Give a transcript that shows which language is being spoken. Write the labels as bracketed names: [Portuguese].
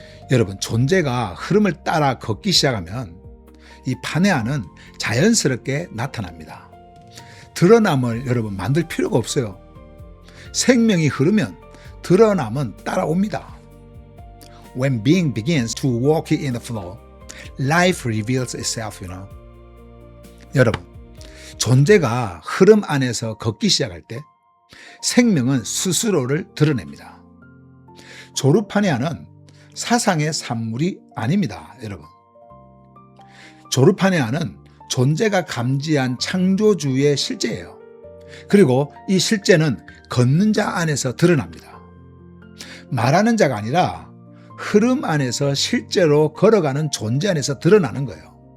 [Korean] 여러분, 존재가 흐름을 따라 걷기 시작하면 이 파네아는 자연스럽게 나타납니다. 드러남을 여러분 만들 필요가 없어요. 생명이 흐르면 드러남은 따라옵니다. [English] When being begins to walk in the flow, life reveals itself, [Korean] 여러분, 존재가 흐름 안에서 걷기 시작할 때 생명은 스스로를 드러냅니다. 조르파네아는 사상의 산물이 아닙니다, 여러분. 조르파네아는 존재가 감지한 창조주의 실제예요. 그리고 이 실제는 걷는 자 안에서 드러납니다. 말하는 자가 아니라 흐름 안에서 실제로 걸어가는 존재 안에서 드러나는 거예요.